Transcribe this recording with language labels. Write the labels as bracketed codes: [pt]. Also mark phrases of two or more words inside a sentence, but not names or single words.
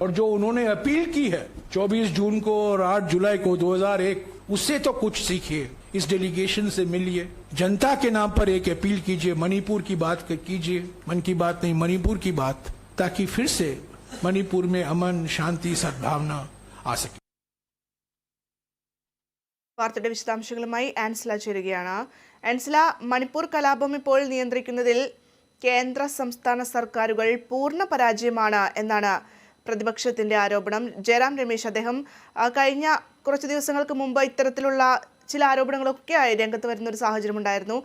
[hi] और जो उन्होंने अपील की है 24 जून को और 8 जुलाई को 2001, उससे तो कुछ सीखिए. इस डेलीगेशन से मिलिए, जनता के नाम पर एक अपील कीजिए, मणिपुर की बात कीजिए, मन की बात नहीं मणिपुर की बात, ताकि फिर से मणिपुर में अमन, शांति, सद्भावना आ सके. [ml] വാർത്തയുടെ വിശദാംശങ്ങളുമായി ആൻസില ചേരുകയാണ്. ആൻസില, മണിപ്പൂർ കലാപം ഇപ്പോൾ നിയന്ത്രിക്കുന്നതിൽ കേന്ദ്ര സംസ്ഥാന സർക്കാരുകൾ പൂർണ്ണ പരാജയമാണ് എന്നാണ് പ്രതിപക്ഷത്തിന്റെ ആരോപണം. ജയറാം രമേശ് അദ്ദേഹം കഴിഞ്ഞ കുറച്ച് ദിവസങ്ങൾക്ക് മുമ്പ് ഇത്തരത്തിലുള്ള ചില ആരോപണങ്ങളൊക്കെയായി രംഗത്ത് വരുന്ന ഒരു സാഹചര്യം ഉണ്ടായിരുന്നു.